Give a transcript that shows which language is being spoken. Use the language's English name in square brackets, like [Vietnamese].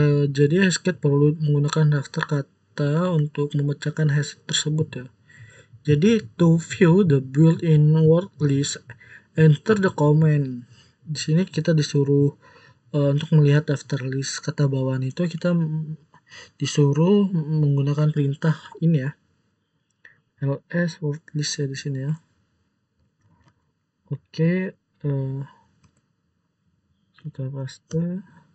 [Indonesian] Jadi Hashcat perlu menggunakan daftar kata untuk memecahkan hash tersebut ya. Jadi [English] to view the built-in word list, enter the command. [Indonesian] Di sini kita disuruh untuk melihat daftar list kata bawaan itu kita disuruh menggunakan perintah ini ya. ls word list ya di sini ya. Oke, kita paste.